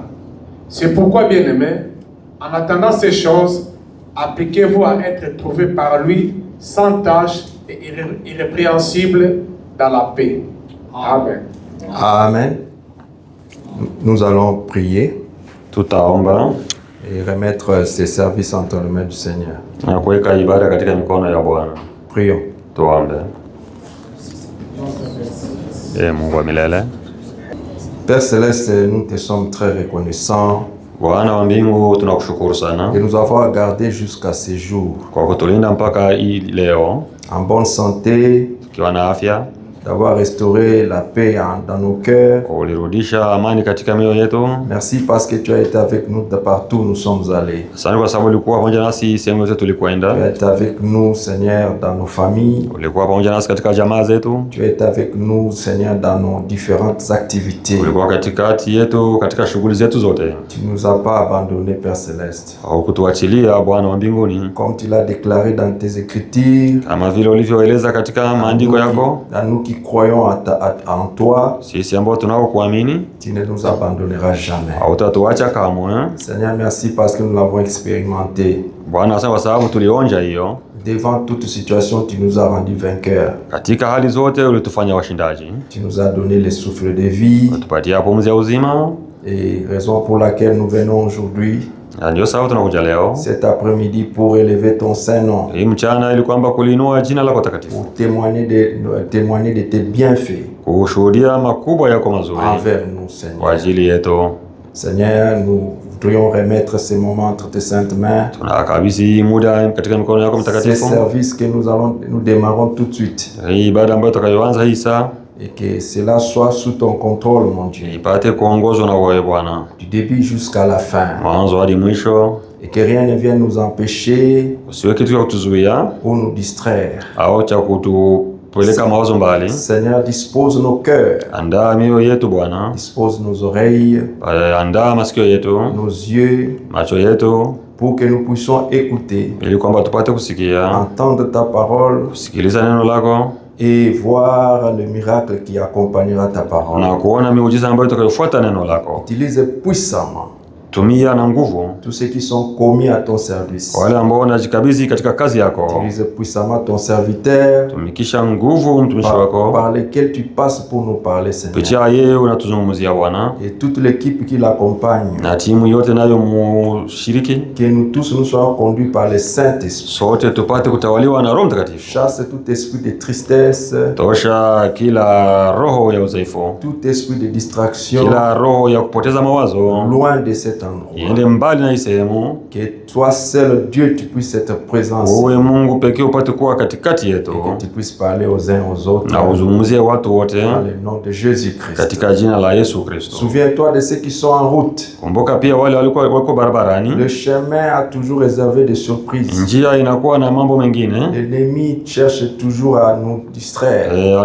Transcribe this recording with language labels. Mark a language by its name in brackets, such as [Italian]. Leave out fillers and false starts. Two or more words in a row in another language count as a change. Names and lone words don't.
[French] C'est pourquoi, bien-aimés, en attendant ces choses, appliquez-vous à être trouvés par lui sans tache et irrépréhensible dans la paix. Amen. Amen. Nous allons prier. [Swahili] Tutaomba. [French] et remettre ses services entre les mains du Seigneur. [Swahili] Na kuweka ibada katika mikono ya Bwana. [French] Prions. [Swahili] Tuombe. Mungu wa milele. [French] Père Céleste, nous te sommes très reconnaissants [Swahili] Bwana wa mbingu, tunakushukuru sana [French] de nous avoir gardés jusqu'à ce jour [Swahili] kwa kutulinda mpaka hii leo [French] en bonne santé, [Swahili] tukiwa na afya, [French] d'avoir restauré la paix dans nos cœurs. [Swahili] ulirudisha amani katika mioyo yetu. [French] Merci parce que tu as été avec nous de partout où nous sommes allés. [Swahili] Asante kwa sababu ulikuwa pamoja nasi sehemu zote [French] Tu [Swahili] tulikwenda. [French] as été avec nous, Seigneur, dans nos familles. [Swahili] Ulikuwa pamoja nasi katika jamaa zetu. [French] Tu as été avec nous, Seigneur, dans nos différentes activités. [Swahili] Ulikuwa katikati yetu katika shughuli zetu zote. [French] Tu ne nous as pas abandonnés, Père Céleste. [Swahili] Haukutuachilia Bwana wa mbinguni, [French] Comme tu l'as déclaré dans tes écritures, [Swahili] kama vile ulivyoeleza katika maandiko yako. [French] à nous qui croyons en toi, [Swahili] Sisi ambao tunaokuamini, [French] tu ne nous abandonneras jamais. [Swahili] hautatuacha kamwe. [French] Seigneur, merci parce que nous l'avons expérimenté. [Swahili] Bwana, asante kwa sababu tulionja hiyo. [French] Devant toute situation, tu nous as rendus vainqueurs. [Swahili] Katika hali zote ulitufanya washindaji. [French] Tu nous as donné le souffle de vie. [Swahili] Utupatia pumzi ya uzima. [French] Et raison pour laquelle nous venons aujourd'hui, [Swahili] Na ndio sababu tunakuja leo [French] cet après-midi, pour élever ton saint nom, [Swahili] hii mchana, ili kwamba kuliinua jina lako takatifu, [French] pour témoigner de tes bienfaits [Swahili] kushuhudia makubwa yako mazuri [French] envers nous, [Swahili] kwa [French] Seigneur. [Swahili] ajili yetu. [French] Seigneur, nous voudrions remettre ces moments entre tes saintes mains, [Swahili] Tunakabidhi muda katika mikono yako [French] ces [Swahili] mtakatifu, [French] services que nous démarrons tout de suite, [Swahili] hii ibada ambayo tutakayoanza hii saa [French] et que cela soit sous ton contrôle, mon Dieu, [Swahili] ipate kuongozwa na wewe Bwana, [French] du début jusqu'à la fin, [Swahili] mwanzo hadi mwisho. [French] et que rien ne vienne nous empêcher [Swahili] Usiwe kitu cha kutuzuia [French] ou nous distraire. [Swahili] au cha kutupeleka mawazo mbali. [French] Seigneur, dispose nos cœurs, [Swahili] Andaa mioyo yetu Bwana, [French] dispose nos oreilles, [Swahili] andaa masikio yetu, [French] nos yeux, [Swahili] macho yetu, [French] pour que nous puissions écouter, [Swahili] ili kwamba tupate kusikia, [French] entendre ta parole [Swahili] kusikiliza neno lako [French] et voir le miracle qui accompagnera ta parole. [Swahili] na kuona miujiza ambayo itakayofuata neno lako. [French] Utilise puissamment [Swahili] Tumia na nguvu [French] tous ceux qui sont commis à ton service. [Swahili] wale ambao wanajikabidhi katika kazi yako. [French] Utilise puissamment ton serviteur [Swahili] Tumikisha nguvu mtumishi wako, [French] par lequel tu passes pour nous parler, Seigneur. [Swahili] kupitia yeye unatuzungumzia Bwana, [French] Et toute l'équipe qui l'accompagne, [Swahili] na timu yote nayo mushiriki, [French] que nous tous nous soyons conduits par le Saint-Esprit. [Swahili] sote tupate kutawaliwa na Roho Mtakatifu. [French] Chasse tout esprit de tristesse, [Swahili] Tosha kila roho ya udhaifu, [French] tout esprit de distraction, [Swahili] kila roho ya kupoteza mawazo, [French] loin de cet endroit. [Swahili] iende mbali na hii sehemu. [French] Que toi seul, Dieu, tu puisses être présent, [Swahili] Wewe Mungu pekee upate kuwa katikati yetu, [French] et que tu puisses parler aux uns aux autres [Swahili] na uzungumzie watu wote [French] dans le nom de Jésus-Christ. [Swahili] katika jina la Yesu Kristo. [French] Souviens-toi de ceux qui sont en route. [Swahili] Kumbuka pia wale walikuwa wako barabarani. [French] Le chemin a toujours réservé des surprises. [Swahili] Njia inakuwa na mambo mengine. [French] L'ennemi cherche toujours à nous distraire.